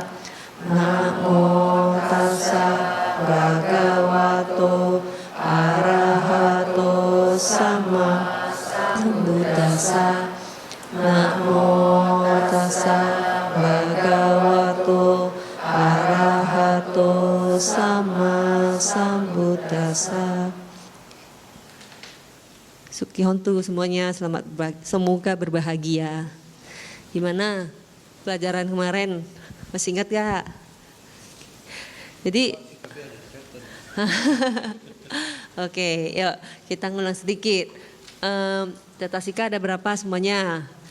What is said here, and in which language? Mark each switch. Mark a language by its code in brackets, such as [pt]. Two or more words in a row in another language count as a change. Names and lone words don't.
[pi] Namo tassa bhagavato arahato sama Sambuddhassa. Namo tassa bhagavato arahato sama Sambuddhassa. [id] Sukihontu semuanya, semoga berbahagia. Gimana pelajaran kemarin? Masih ingat gak? Jadi oke, yuk kita ngulang sedikit. Cetasika ada berapa semuanya?